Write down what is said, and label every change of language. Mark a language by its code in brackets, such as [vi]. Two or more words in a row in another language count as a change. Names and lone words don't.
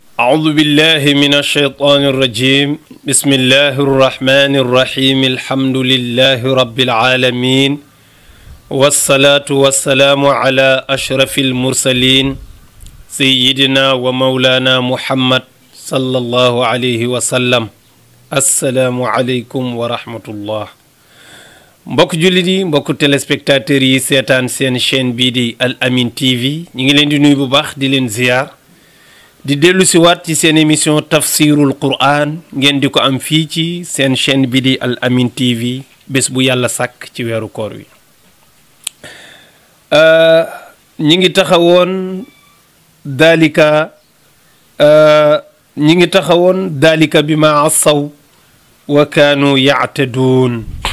[ar] أعوذ بالله من الشيطان الرجيم بسم الله الرحمن الرحيم الحمد لله رب العالمين والصلاة والسلام على أشرف المرسلين سيدنا ومولانا محمد صلى الله عليه وسلم السلام عليكم ورحمة الله [wo] mbokk jullit yi mbokk téléspectateurs yi seetaan seen chaîne bii di Al Amine TV ñu ngi leen di nuyu bu baax di leen ziyaar di dellu si waat ci seen émission tafsirul Qur'an ngeen di ko am fii ci seen chaîne bii di Al Amine TV bés bu yàlla sàkk ci weeru koor wi ñi ngi taxawoon daalika bi [ar] ما عصوا وكانوا يعتدون